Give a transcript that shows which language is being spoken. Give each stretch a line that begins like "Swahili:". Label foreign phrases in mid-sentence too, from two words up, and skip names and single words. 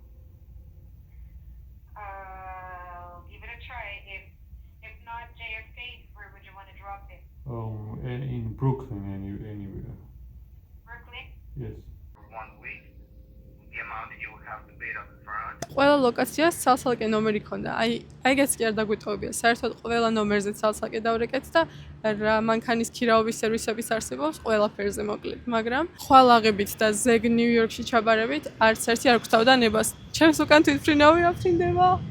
English: Give it a try. If not JFK, where would you want to drop it? In Brooklyn, anywhere. Brooklyn? Yes. For 1 week, the amount that you would have to pay up front.
Georgian: ყველა ლოკაციას ცალ-ცალკე ნომერი ქონდა. აი ეგეც კი არ დაგვიტოვებია. საერთოდ ყველა ნომერზე ცალ-ცალკე დავრეკეთ და რა მანქანის ქირაობის სერვისების არსებობს ყველაფერზე მოკლედ, მაგრამ ხვალაღებით და ზეგ ნიუ-იორკში ჩაბარებით არც ერთი არ გვთავდა ნებას. ჩემს უკან თვითმფრინავი აფრინდება.